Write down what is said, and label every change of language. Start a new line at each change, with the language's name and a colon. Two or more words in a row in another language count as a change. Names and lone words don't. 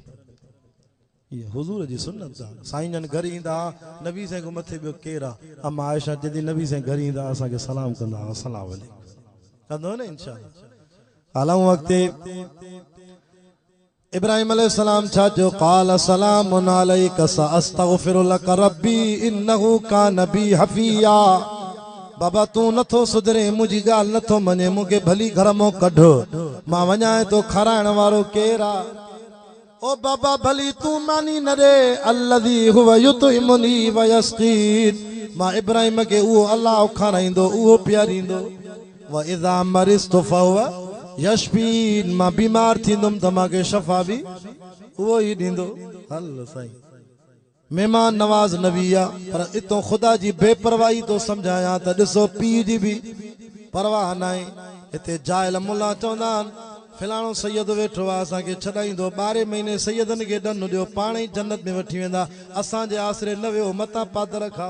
Sindhi: ये हुजूर जी सुन्नत आहे। साईं जन घर ईंदा, नबी साईं को मथे ॿियो केरु आहे? अम्मा आयशा चवंदी नबी साईं घर ईंदा असांखे सलाम कंदा,
Arabic: السلام عليكم
Sindhi: कंदो न इंशाअल्लाह। हलऊं अॻिते। इब्राहिम अलैहिस्सलाम छा चयो?
Arabic: قال سلام عليك سأستغفر لك ربي إنه كان بي حفيا.
Sindhi: बाबा तूं नथो सुधरे, मुंहिंजी ॻाल्हि नथो मञे, मूंखे भली घर मां कढ, मां वञां तो खाराइण वारो केरु आहे? ओ बाबा भली तूं मानी न ॾे।
Arabic: الذي هو يطعمني و يسقين.
Sindhi: मां इब्राहिम खे उहो अल्लाह खाराईंदो, उहो पीआरींदो।
Arabic: و إذا مرضت فهو يشفين.
Sindhi: मां बीमार थींदुमि त मूंखे शफ़ा बि उहो ई ॾींदो। हल साईं मेहमान नवाज़ नबी आहे, पर इतो ख़ुदा जी बेपरवाही तो सम्झायां त ॾिसो पीउ जी बि परवाह न आहे। हिते जाइल मुला चवंदा आहिनि फिलाणो सैयद वेठो आहे, असांखे छॾाईंदो, 12 महीने सैयदनि खे ॾनु ॾियो, पाण ई जन्नत में वठी वेंदा, असांजे आसरे न वियो, मतां पादर खाओ।